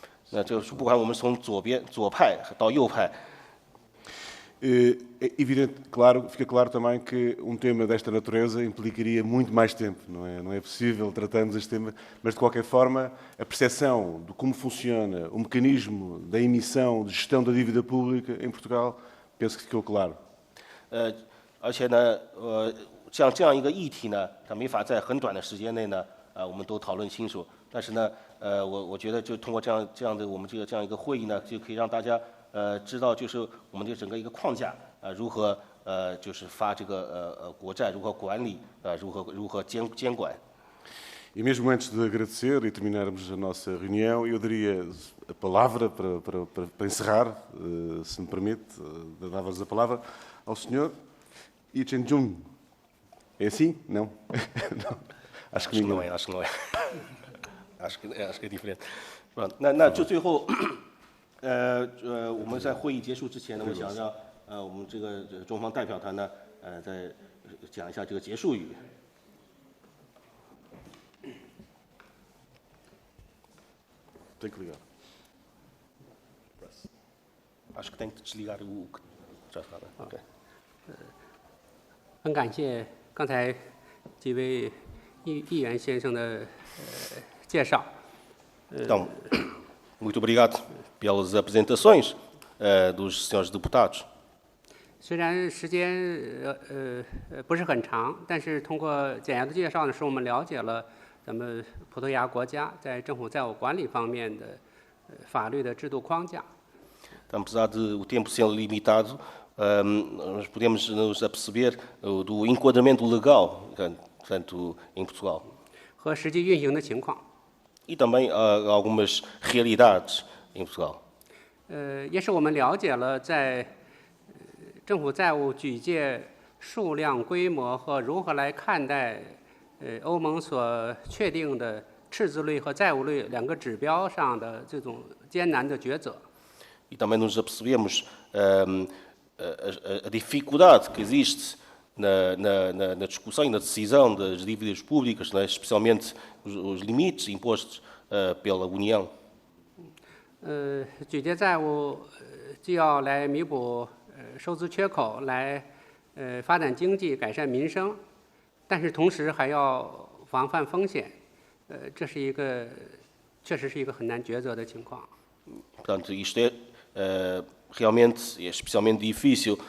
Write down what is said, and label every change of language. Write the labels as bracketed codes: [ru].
[zh] 那就是不管我们从左派到右派。 [pt] Fica claro também que tema desta natureza implicaria muito mais tempo, não é possível tratarmos este tema, mas de qualquer forma a percepção de como funciona o mecanismo da emissão, de gestão da dívida pública em Portugal, penso que ficou claro. [zh] 而且呢，像这样一个议题呢，它没法在很短的时间内呢，我们都讨论清楚。但是呢，我觉得就通过这样的我们这样一个会议呢，就可以让大家知道，就是我们这整个一个框架如何就是发这个国债，如何管理如何监管。 [pt] E mesmo antes de agradecer e terminarmos a nossa reunião, eu daria a palavra para encerrar, se me permite, dava-vos a palavra ao senhor Yi Chen-jung. É assim? Não? Não. Acho que não é. Acho que é diferente. Pronto, [zh] 那就最后，我们在会议结束之前呢，我想让我们这个中方代表团呢，再讲一下这个结束语。 [pt] Tem que ligar. Acho que tem que desligar o que já está. OK。 [zh] 很感谢刚才几位议员先生的介绍。 [pt] Então, muito obrigado pelas apresentações dos senhores deputados. [zh] 虽然时间不是很长，但是通过简要的介绍呢，使我们了解了咱们葡萄牙国家在政府债务管理方面的法律的制度框架。 [pt] Então, apesar de o tempo ser limitado, nós podemos nos aperceber do enquadramento legal, portanto, em Portugal. [zh] 和实际运行的情况。 [pt] E também algumas realidades em Portugal. [zh] 也使我们了解了在政府债务举借数量、规模和如何来看待欧盟所确定的赤字率和债务率两个指标上的这种艰难的抉择。 [pt] E também nos apercebemos a dificuldade que existe na discussão e na decisão das dívidas públicas, né? Especialmente os limites impostos pela União. [zh] 举借债务既要来弥补收支缺口，来发展经济、改善民生，但是同时还要防范风险，这是确实是一个很难抉择的情况。 [pt] Portanto, isto é realmente, é especialmente difícil.